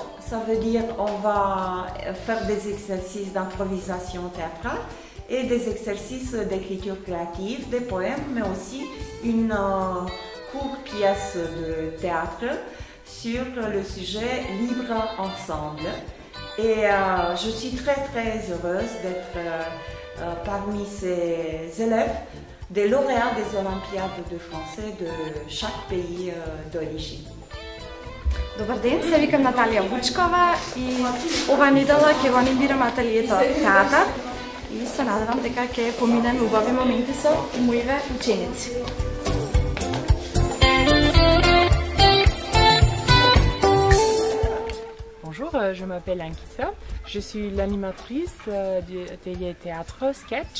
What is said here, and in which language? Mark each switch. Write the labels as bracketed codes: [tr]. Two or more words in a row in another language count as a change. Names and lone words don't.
[fr] Ça veut dire qu'on va faire des exercices d'improvisation théâtrale et des exercices d'écriture créative, des poèmes, mais aussi une courte pièce de théâtre sur le sujet Libre ensemble. Et je suis très heureuse d'être parmi ces élèves des lauréats des Olympiades de français de chaque pays d'origine. [bg] Добър ден, [mk] се викам Наталия Вучкова и ова недела ќе го анимирам ателието театар и се надевам дека ќе поминеме убави моменти со моите ученици. [fr] Bonjour, je m'appelle Ankissa, je suis l'animatrice du atelier théâtre sketch.